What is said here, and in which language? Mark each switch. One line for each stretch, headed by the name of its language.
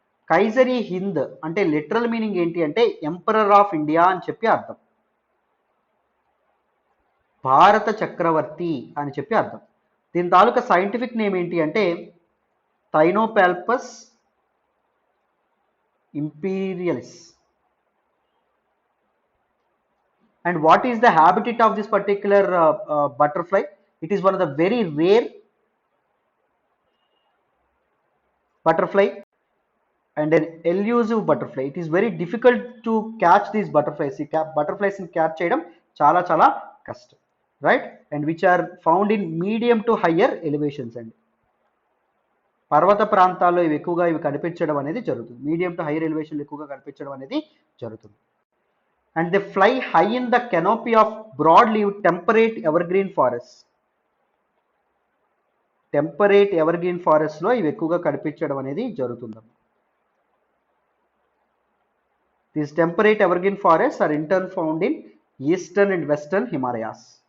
Telugu: కైజరీ హింద్ అంటే literal meaning ఏంటి అంటే ఎంపరర్ ఆఫ్ ఇండియా అని చెప్పి అర్థం, భారత చక్రవర్తి అని చెప్పి అర్థం. దీని తాలూకా సైంటిఫిక్ నేమ్ ఏంటి అంటే థైనోపాల్పస్ ఇంపీరియలిస్.
English: And what is the habitat of this particular butterfly? It is one of the very rare butterfly and an elusive butterfly. It is very difficult to catch these butterflies.
Telugu: Butterflies in catch cheyadam chala chala kashtam,
English: right? And which are found in medium to higher elevations.
Telugu: And పర్వత ప్రాంతాల్లో ఇవి ఎక్కువగా ఇవి కనిపించడం అనేది జరుగుతుంది. Medium to hire elevation ఎక్కువగా కనిపించడం అనేది జరుగుతుంది.
English: And they fly high in the canopy of broad-leaved temperate evergreen forests.
Telugu: Temperate evergreen ఫారెస్ట్లో ఇవి ఎక్కువగా కనిపించడం అనేది జరుగుతుంది.
English: These temperate evergreen forests are in turn found in eastern and western Himalayas.